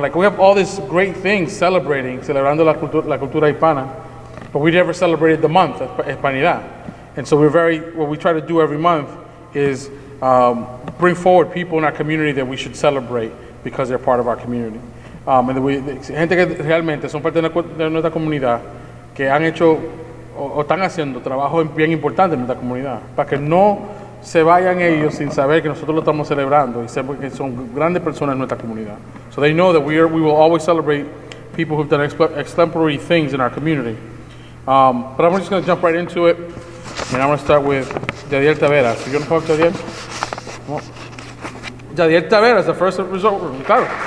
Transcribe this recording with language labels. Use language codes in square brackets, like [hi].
[en] Like we have all these great things [es] celebrando la cultura hispana, [en] but we never celebrated the month of Hispanidad. And so what we try to do every month is bring forward people in our community that we should celebrate because they're part of our community. [es] Gente que realmente son parte de nuestra comunidad, que han hecho o están haciendo trabajo bien importante en nuestra comunidad, para que no se vayan ellos sin saber que nosotros lo estamos celebrando y sepan que son grandes personas en nuestra comunidad. [en] So they know that we will always celebrate people who've done exemplary things in our community. But I'm just going to jump right into it, and I'm going to start with Jadiel Taveras. You want to talk, Jadiel? Well, Jadiel Taveras, the first result. Claro.